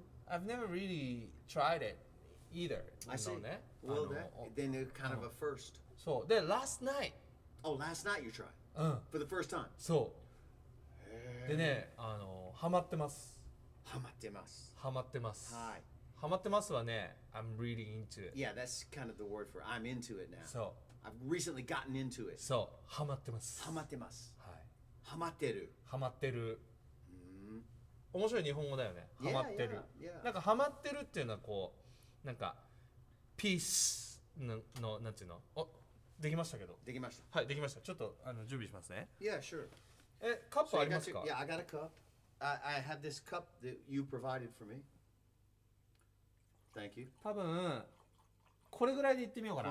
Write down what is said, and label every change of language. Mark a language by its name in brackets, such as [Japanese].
[English] I've never really tried it either. I see. Well, then it's kind of a first. [Japanese] そうで [English] last night. Oh, last night you tried. For the first time. [Japanese] そう。でねハマってます。ハマってます。ハマってます。はい。ハマってますはね、 [English] I'm really into it. Yeah, that's kind of the word for it. I'm into it now. [Japanese] そう。 [English] I've recently gotten into it. [Japanese] そう、ハマってます。ハマってます。はい。ハマってる。ハマってる。面白い日本語だよね。ハマってる。 [English] Yeah. [Japanese] なんかハマってるっていうのはこう、なんか、ピースの、なんていうの？お、できましたけど。できました。はい、できました。ちょっと準備しますね。 [English] Yeah, sure. [Japanese] カップありますか？ [English] Yeah, I got a cup. I have this cup that you provided for me. Thank you. [Japanese] 多分これぐらいでいってみようかな。